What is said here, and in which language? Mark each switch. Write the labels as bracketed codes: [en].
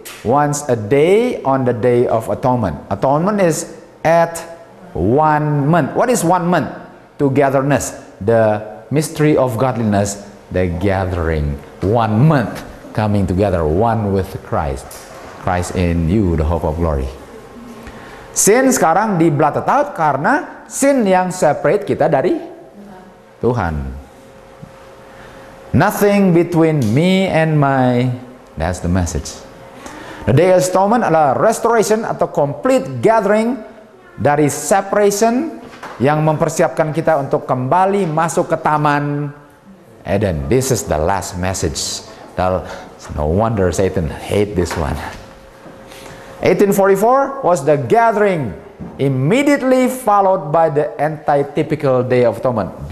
[en] Once a day on the day of atonement. Atonement is at 1 month. What is 1 month? Togetherness, the mystery of godliness, the gathering. 1 month coming together, one with Christ. Christ in you, the hope of glory. [id] Sin sekarang di [en] blotted out [id] karena sin yang separate kita dari Tuhan. [en] Nothing between me and my, that's the message. [id] The Day of Atonement adalah restoration atau [en] complete gathering [id] dari separation yang mempersiapkan kita untuk kembali masuk ke Taman Eden. [en] This is the last message. No wonder Satan hate this one. 1844 was the gathering, immediately followed by the anti-typical Day of Atonement.